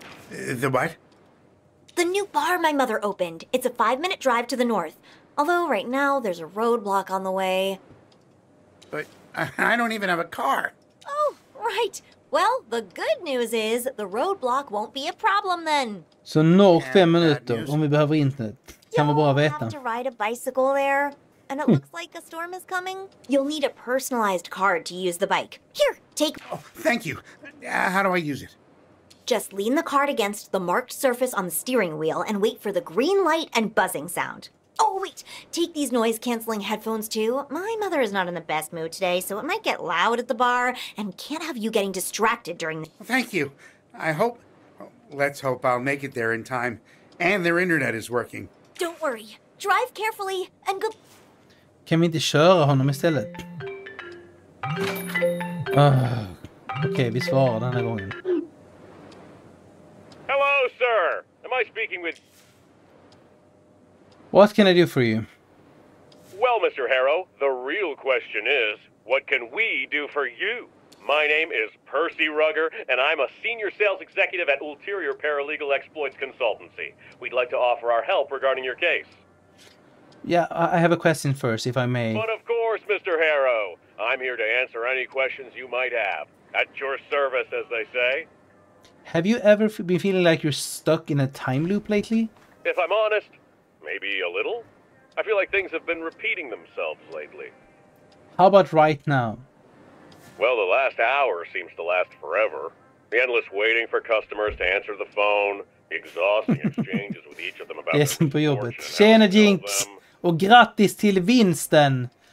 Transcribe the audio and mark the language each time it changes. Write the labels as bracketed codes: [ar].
[en] The what? The new bar my mother opened. It's a 5-minute drive to the north. Although right now there's a roadblock on the way. But I don't even have a car. Oh, right. Well, the good news is the roadblock won't be a problem then. [sv] Så norr 5 minuter om vi behöver internet. Kan vara bra att veta. [en] You'll have to ride a bicycle there. And it looks like a storm is coming. You'll need a personalized card to use the bike. Here, take... Oh, thank you. How do I use it? Just lean the card against the marked surface on the steering wheel and wait for the green light and buzzing sound. Oh, wait. Take these noise-canceling headphones, too. My mother is not in the best mood today, so it might get loud at the bar and can't have you getting distracted during the... Thank you. I hope... let's hope I'll make it there in time. And their internet is working. Don't worry. Drive carefully and good... [sv] Kan vi inte köra honom istället? Okej, vi svarar den här gången. [en] Hello, sir. Am I speaking with... What can I do for you? Well, Mr. Harrow, the real question is, what can we do for you? My name is Percy Rugger, and I'm a senior sales executive at Ulterior Paralegal Exploits Consultancy. We'd like to offer our help regarding your case. Yeah, I have a question first, if I may. But of course, Mr. Harrow. I'm here to answer any questions you might have. At your service, as they say. Have you ever been feeling like you're stuck in a time loop lately? If I'm honest, maybe a little. I feel like things have been repeating themselves lately. How about right now? Well, the last hour seems to last forever. The endless waiting for customers to answer the phone, the exhausting exchanges with each of them about [sv] Det är som på jobbet. Tjena Jinx! Och grattis till vinsten!